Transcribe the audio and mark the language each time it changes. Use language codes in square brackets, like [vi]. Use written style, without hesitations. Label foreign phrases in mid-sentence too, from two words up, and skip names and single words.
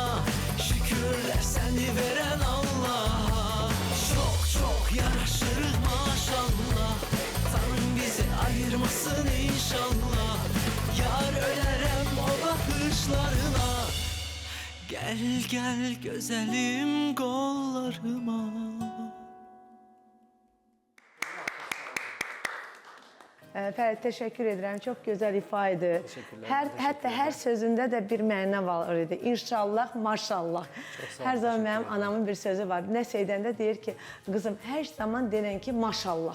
[tr] Şükürler seni veren Allah'a. Çok çok yaraşırıq maşallah. Tanrım bizi ayırmasın inşallah. Yar ölərəm o bakışlarına. Gel gel güzelim kollarıma. [az] Fərid, təşəkkür edirəm. Çox gözəl ifa idi. Hətta hər sözündə də bir məna var idi. İnşallah, maşallah. Hər zaman mənim anamın bir sözü var. Nəsə edəndə deyir ki, qızım, hər zaman denən ki, maşallah.